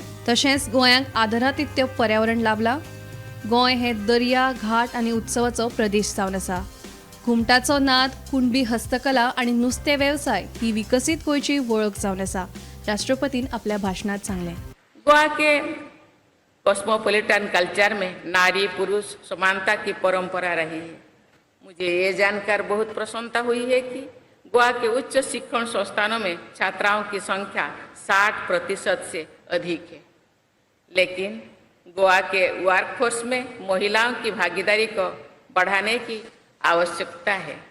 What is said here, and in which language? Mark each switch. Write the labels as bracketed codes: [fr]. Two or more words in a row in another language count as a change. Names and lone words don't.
[kok] तशेंच गोंयांक आदरातिथ्य पर्यावरण लाभलां। गोंय हें दर्या, घाट आनी उत्सवाचो प्रदेश जावन आसा। घुमटाचो नाद, कुणबी हस्तकला आनी नुस्तें वेवसाय ही विकसीत गोंयची वळख जावन आसा, राष्ट्रपतीन आपल्या भाशणांत सांगलें। [hi] गोवा के [en] cosmopolitan culture [hi] में नारी पुरुष समानता की परंपरा रही है। मुझे ये जानकर बहुत प्रसन्नता हुई है कि गोवा के उच्च शिक्षण संस्थानों में छात्राओं की संख्या 60% से अधिक है, लेकिन गोवा के वर्कफोर्स में महिलाओं की भागीदारी को बढ़ाने की आवश्यकता है।